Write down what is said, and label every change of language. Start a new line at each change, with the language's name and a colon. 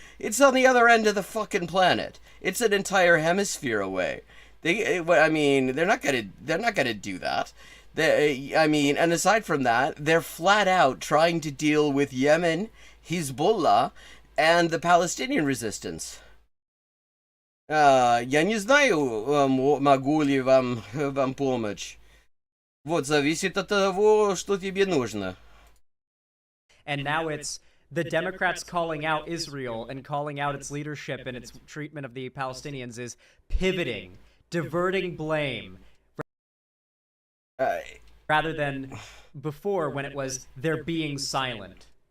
English: It's on the other end of the fucking planet. It's an entire hemisphere away. They're not gonna do that. And aside from that, they're flat out trying to deal with Yemen, Hezbollah, and the Palestinian resistance.
Russian: Я не знаю, могу ли вам помочь. Вот, зависит от того, что тебе нужно.
English: And now it's the Democrats calling out Israel and calling out its leadership and its treatment of the Palestinians is pivoting, diverting blame, rather than before when it was they're being silent.